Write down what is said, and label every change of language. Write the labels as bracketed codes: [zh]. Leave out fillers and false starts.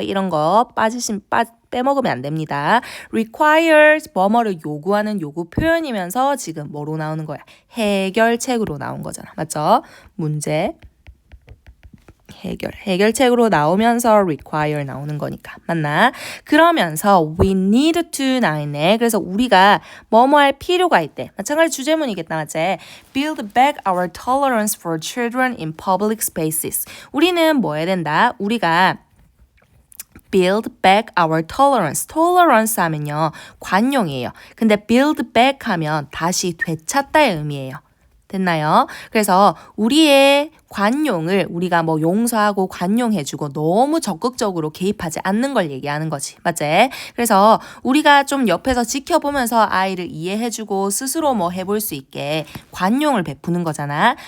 [ko] 이런 거 빼먹으면 안 됩니다. require 뭐뭐를 요구하는 요구 표현이면서 지금 뭐로 나오는 거야? 해결책으로 나온 거잖아. 맞죠? 문제. 해결책으로 나오면서 require 나오는 거니까. 맞나? 그러면서 [en] we need to [ko] 나있네. 그래서 우리가 뭐뭐 할 필요가 있대. 마찬가지 주제문이겠다. 맞지? [en] Build back our tolerance for children in public spaces. [ko] 우리는 뭐 해야 된다? 우리가 [en] build back our tolerance. [ko] tolerance 하면요, 관용이에요. 근데 build back 하면 다시 되찾다의 의미예요. 됐나요? 그래서 우리의 관용을 우리가 뭐 용서하고 관용해주고 너무 적극적으로 개입하지 않는 걸 얘기하는 거지. 맞지? 그래서 우리가 좀 옆에서 지켜보면서 아이를 이해해주고 스스로 뭐 해볼 수 있게 관용을 베푸는 거잖아.